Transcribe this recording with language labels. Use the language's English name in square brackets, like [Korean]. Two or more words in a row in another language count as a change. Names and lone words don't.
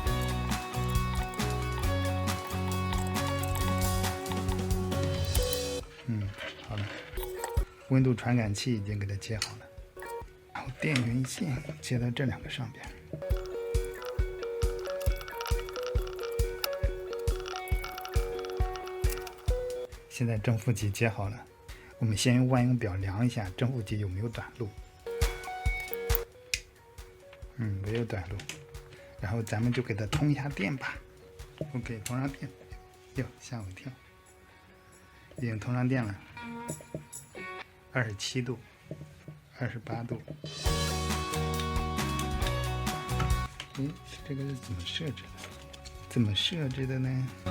[Chinese] 好了，溫度傳感器已經給它接好了，然後電源線接到這兩個上邊。現在正負極接好了，我們先用万用表量一下正負极有沒有短路。没有短路，然后咱们就给它通一下電吧。OK，通上電，喲，嚇我一跳，已經通上電了。27度，28度。這個是怎麼設置的？怎麼設置的呢？